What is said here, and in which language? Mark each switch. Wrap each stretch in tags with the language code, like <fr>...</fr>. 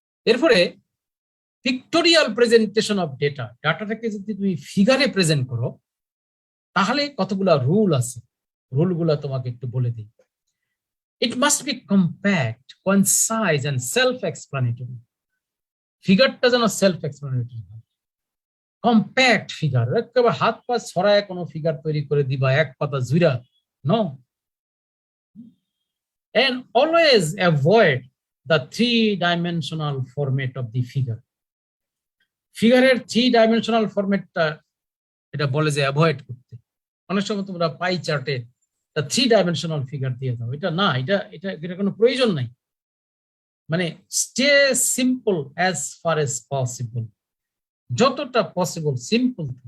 <bn>এরপরে pictorial presentation of data, ডাটাটাকে যদি তুমি ফিগারে প্রেজেন্ট করো তাহলে কতগুলা রুল আছে, রুলগুলা তোমাকে একটু বলে দিই।</bn> <en>It must be compact, concise and self explanatory.</en> <bn>ফিগারটা যেন সেলফ এক্সপ্লানেটরি হয়, কম্প্যাক্ট ফিগার, একেবারে হাত পা ছড়ায় কোনো ফিগার তৈরি করে দিবা এক পাতা জুইরা, no.</bn> <en>And always avoid the three-dimensional format of the figure.</en> <bn>ফিগারের three dimensional ফরম্যাটটা এটা বলে যে অ্যাভয়েড করতে। অনেক সময় তোমরা পাই চার্টে থ্রি ডাইমেনশনাল ফিগার দিয়ে দাও, এটা না, এটা কোনো প্রয়োজন নাই।</bn> <en>মানে stay simple as far as possible, যতটা possible simple.</en>